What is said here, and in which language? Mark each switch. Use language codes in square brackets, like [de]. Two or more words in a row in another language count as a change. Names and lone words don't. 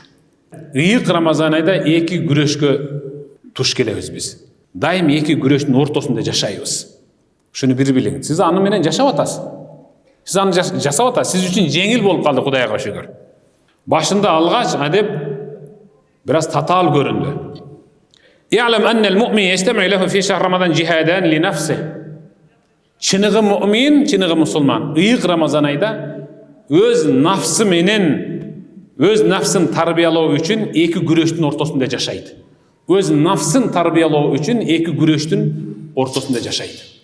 [ky] Ыйык Рамазан айда эки күрөшкө туш келебиз биз. Дайым эки күрөштүн ортосунда жашайбыз. Шуну бир билиң. Сиз аны менен жашап атасыз. Сиз аны жасап атасыз. Сиз үчүн жеңил болуп калды, Кудайга шүгүр. Башында алгач адеп бираз татаал көрүндү. [ar] يعلم أن المؤمن يجتمع له في شهر رمضان جهادان لنفسه. [ky] Чыныгы муъмин, чыныгы мусулман ыйык Рамазан айда өз нафсы менен өз нафсын тарбиялоо үчүн эки күрөштүн ортосунда жашайт. Өз нафсын тарбиялоо үчүн эки күрөштүн ортосунда жашайт.